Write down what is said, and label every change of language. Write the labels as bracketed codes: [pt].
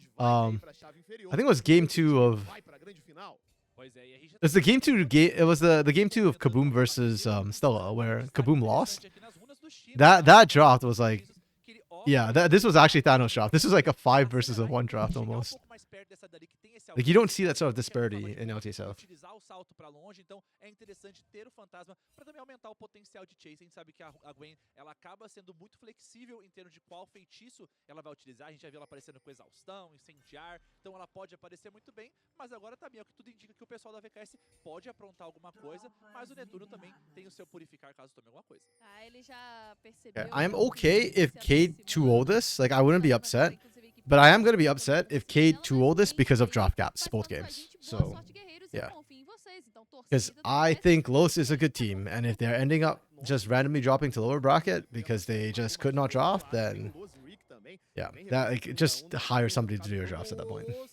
[en] I think it was game 2 of. It was the game 2 It was the game 2 of Kaboom versus Stella, where Kaboom lost. That draft was like, yeah, this was actually Thanos draft. This was like a 5 versus a 1 draft almost. Like you don't see that sort of disparity in LTA South. [pt] Utilizar o salto para longe, então é interessante ter o fantasma para também aumentar o potencial de chase. A gente sabe que a Gwen, ela acaba sendo muito flexível em termos de qual feitiço ela vai utilizar. A gente já viu ela aparecendo com exaustão, incendiar, então ela pode aparecer muito bem, mas agora também é o que tudo indica que o pessoal da VKS pode aprontar alguma coisa, mas o Netuno também tem o seu purificar caso tome alguma coisa. Ele já percebeu. [en] Yeah, I'm okay if Cade 2-0 this. Like I wouldn't be upset. But I am going to be upset if Cade 2-0 this because of drop gaps both games. So, yeah. Because I think Los is a good team, and if they're ending up just randomly dropping to lower bracket because they just could not draft, then yeah, that like, just hire somebody to do your drafts at that point.